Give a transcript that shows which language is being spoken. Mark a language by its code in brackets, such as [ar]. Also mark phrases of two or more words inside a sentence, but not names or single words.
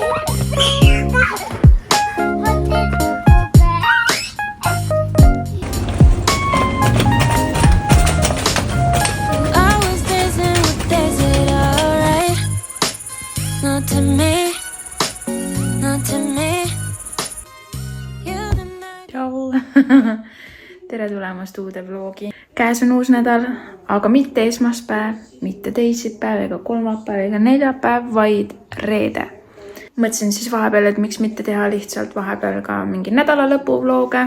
[en] I was dancing with days, it alright? Not to me, not to me. You denied. [et] Tšau! Tere tulemast uude vlogi. Käes on uus nädal, aga mitte esmaspäev, mitte teisipäev ega kolmapäev ega neljapäev, vaid reede. Mõtlesin siis vahepeal, et miks mitte teha lihtsalt vahepeal ka mingi nädalalõpu vlooge.